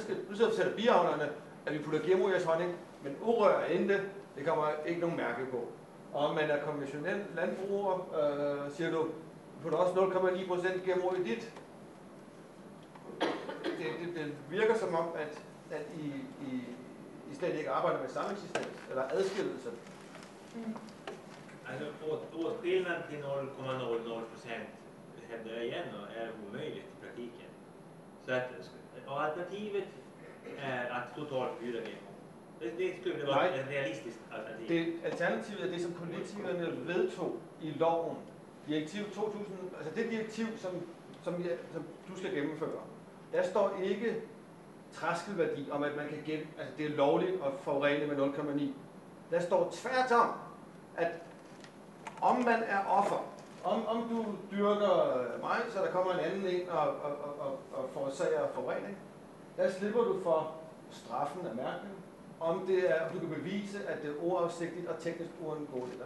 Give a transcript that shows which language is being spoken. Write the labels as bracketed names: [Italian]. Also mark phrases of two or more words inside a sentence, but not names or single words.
[Danish] Nu sidder du og fortæller biavlerne, at vi putter GMO i jeres honning, men urør endte, det kommer ikke nogen mærke på. Og om man er konventionel landbruger, siger du putter også 0,9% GMO i dit. Det virker som om, at I slet ikke arbejder med sameksistens eller adskillelse. [Swedish] Alltså åtskillnad till 0,00% hävdar jag igen och är omöjligt i praktiken. Så att alternativet är att totalt förbjuda GMO. Det skulle vara ett realistiskt alternativ. [Danish] Alternativet er det, som politikerne vedtog i loven. Direktiv 2000, altså det direktiv, som du skal gennemføre. Der står ikke træskelværdi om, at man kan altså det er lovligt at forurene med 0,9. Der står tværtom, at om man er offer, om du dyrker mig, så der kommer en anden ind og forårsager forurening, der slipper du for straffen af mærkning, om du kan bevise, at det er uafsigtigt og teknisk uundgåeligt.